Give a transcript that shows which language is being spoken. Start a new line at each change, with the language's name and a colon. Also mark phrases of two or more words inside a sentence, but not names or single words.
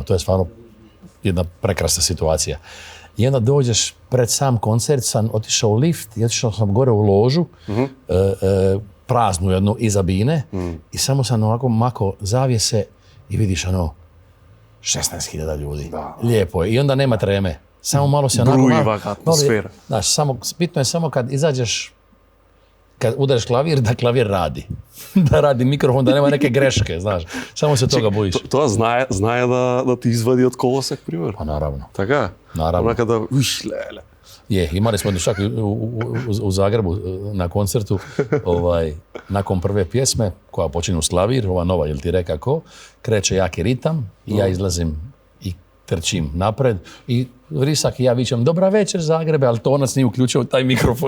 Croatian: To je stvarno jedna prekrasna situacija. I onda dođeš pred sam koncert, sam otišao u lift i otišao sam gore u ložu, praznu jednu iza bine i samo sam ovako mako zavjese i vidiš 16.000 ljudi. Da. Lijepo je. I onda nema treme. Samo malo se onako... Brujiva atmosfera. Znaš, bitno je samo kad izađeš, kad udariš klavir, da klavir radi. Da radi mikrofon, da nema neke greške, znaš. Samo se toga bojiš.
Macedonian: Тоа знае да ти извади од колосек, пример.
Croatian: Pa naravno.
Macedonian: Така?
Croatian: Naravno.
Macedonian: Онака да, леле.
Croatian: Je, imali smo čak u Zagrebu na koncertu, nakon prve pjesme, koja počinje u Slavir, ova nova, jel ti reka ko, kreće jaki ritam i ja izlazim i trčim napred i Vrisak i ja vičem, dobra večer Zagrebe, ali to onac nije uključio taj mikrofon.